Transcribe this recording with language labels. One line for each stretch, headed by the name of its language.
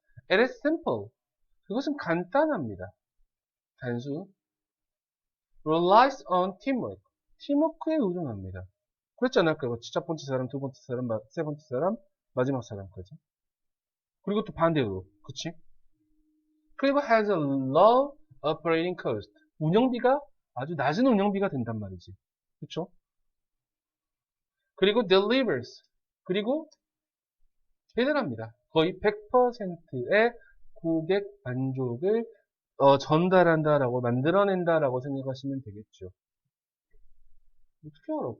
English: It is simple.
Korean: 그것은 간단합니다. 단수.
English: Relies on teamwork.
Korean: 팀워크에 의존합니다. 그랬지 않을까요? 첫 번째 사람, 두 번째 사람, 세 번째 사람, 마지막 사람까지. 그리고 또 반대로. 그치? 그리고
English: has a low operating cost.
Korean: 운영비가 아주 낮은 운영비가 된단 말이지. 그쵸? 그리고 delivers. 그리고 배달합니다. 거의 100%의 고객 만족을 전달한다라고 만들어낸다라고 생각하시면 되겠죠. 어떻게 알아?